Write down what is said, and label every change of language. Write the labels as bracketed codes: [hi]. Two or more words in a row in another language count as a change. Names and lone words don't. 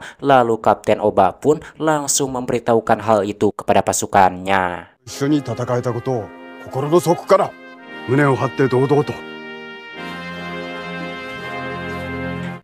[id] Lalu Kapten Oba pun langsung memberitahukan hal itu kepada pasukannya. [ja] 一緒に戦えたことを心の底から胸を張って堂々と。